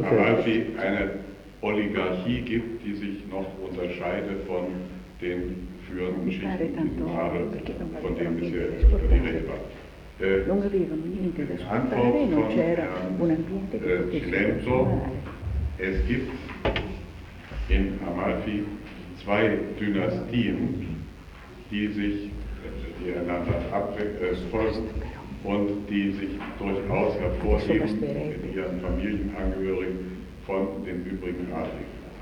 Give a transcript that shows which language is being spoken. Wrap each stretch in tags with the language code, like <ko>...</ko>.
<de>eine Oligarchie gibt, die sich noch unterscheidet von den führenden Schichten in Mare, von dem bisher die Rede war.</de> <it>Non avevano niente da scontare, non c'era un ambiente che potesse.</it> <de>Es gibt in Amalfi zwei Dynastien, die sich die einander folgen und die sich durchaus hervorheben in ihren Familienangehörigen von den übrigen Adligen.</de>